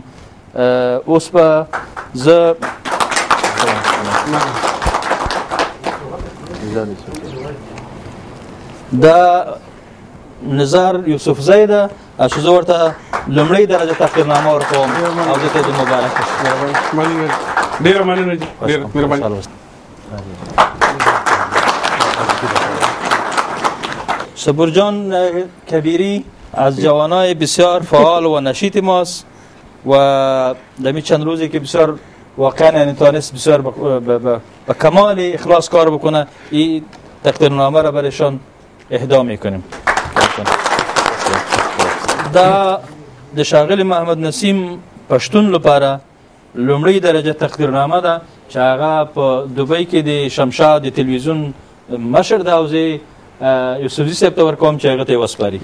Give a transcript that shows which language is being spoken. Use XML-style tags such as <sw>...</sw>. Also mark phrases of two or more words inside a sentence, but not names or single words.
<ps>اوس به زه دا نزار یوسفزی ده چې زه ورته لومړۍ درجه تقدیرنامه ورکوم او دې ته د مبارک ډېره مننه. ډېره مهرباني.</ps> <fa>صبور جان کبیری از جوانای بسیار فعال و نشیط ماست و در چند روزی که بسیار واقعا یعنی تانست بسیار با کمال اخلاص کار بکنه. این تقدیرنامه را برایشان اهدا میکنیم.</fa> <ps>دا د شاغل محمد نسیم پښتون لپاره لومړی درجه تقدیرنامه ده چې هغه په دوبۍ کې د شمشاد د تلویزیون مشر ده او زه یوسفزي صاحب ته ورکوم چې هغه ته یې وسپاري.</ps>